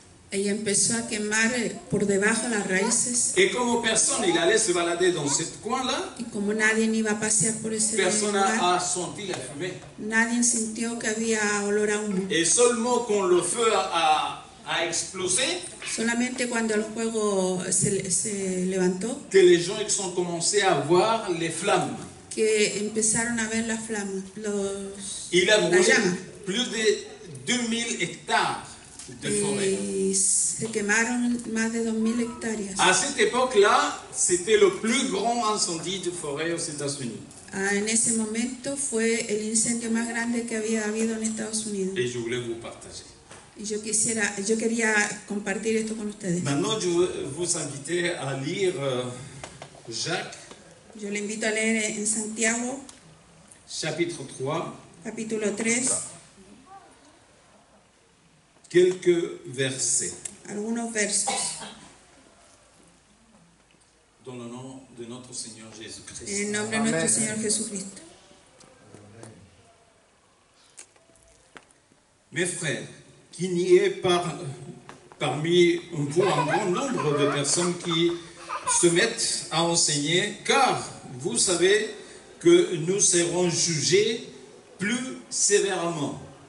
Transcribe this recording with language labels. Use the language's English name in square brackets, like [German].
[Spanish] Y empezó a quemar por debajo las raíces. [French] Et comme personne, il allait se balader dans ce coin-là, [Spanish] Y como nadie iba a pasear por ese [French] personne [Spanish] lugar, [French] n'a senti la fumée. [Spanish] nadie sintió que había olor a humo. [French] Et seulement quand le feu a explosé, [Spanish] Solamente cuando el fuego se levantó, [French] que les gens ils ont commencé à voir les flammes. [Spanish] que empezaron a ver las flamas, [French] Il a [Spanish] las [French] brûlé [Spanish] llamas. [French] plus de 2000 hectares de forêt. [Spanish] Y se quemaron más de 2000 hectáreas. [French] À cette époque-là, c'était le plus grand incendie de forêt aux États-Unis. [Spanish] En ese momento fue el incendio más grande que había habido en Estados Unidos. [French] Et je voulais vous partager. [Spanish] Y yo quería compartir esto con ustedes. [French] Maintenant, je veux vous inviter à lire Jacques, [Spanish] Yo le invito a leer en Santiago, [French] chapitre 3, [Spanish] capítulo 3, [French] quelques versets. [Spanish] algunos versos. [French] Dans le nom de notre Seigneur Jésus-Christ. [Spanish] En el nombre de nuestro Señor Jesucristo. [French] Mes frères, qu'il n'y ait parmi vous un grand nombre de personnes qui se mettent à enseigner, car vous savez que nous serons jugés plus sévèrement.